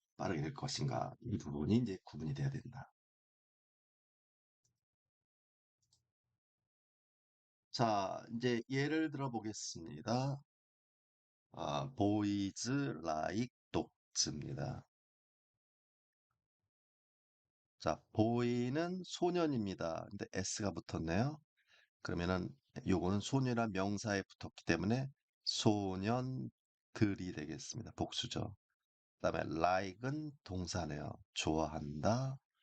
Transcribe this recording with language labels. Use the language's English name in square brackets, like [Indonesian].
[Korean] 빠르게 읽을 것인가, 이 부분이 이제 구분이 돼야 된다. 자, 이제 예를 들어 보겠습니다. [English] boys like dogs [Korean] 입니다. 자, boy는 소년입니다. 근데 s가 붙었네요. 그러면은 요거는 소녀란 명사에 붙었기 때문에 소년들이 되겠습니다. 복수죠. 그다음에 like은 동사네요. 좋아한다.